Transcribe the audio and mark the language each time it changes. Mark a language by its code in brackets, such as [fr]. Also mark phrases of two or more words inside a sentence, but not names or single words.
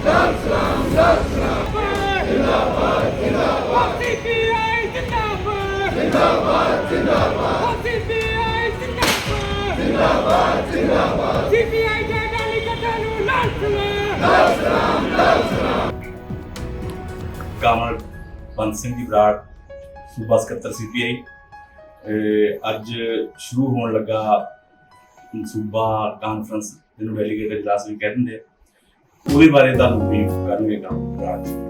[hi] लाल सलाम लाल सलाम जिंदाबाद जिंदाबाद सीपीआई जिंदाबाद जिंदाबाद जिंदाबाद सीपीआई जिंदाबाद जिंदाबाद जिंदाबाद सीपीआई के डेलीगेट आलू लाल लाल सलाम लाल सलाम [pa] ਕਾਮਲ ਬੰਦ ਸਿੰਘ ਦੀ ਬਰਾੜ ਸੂਬਾ ਸਕੱਤਰ ਸੀਪੀਆਈ ਅੱਜ ਸ਼ੁਰੂ ਹੋਣ ਲੱਗਾ ਸੂਬਾ ਕਾਨਫਰੰਸ ਜਿਹਨੂੰ ਡੈਲੀਗੇਟ ਇਜਲਾਸ ਵੀ ਕਹਿ ਦਿੰਦੇ ਆ, ਉਹਦੇ ਬਾਰੇ ਤੁਹਾਨੂੰ ਬਰੀਫ ਕਰਨਗੇ ਕਾਮਲ ਬਰਾੜ।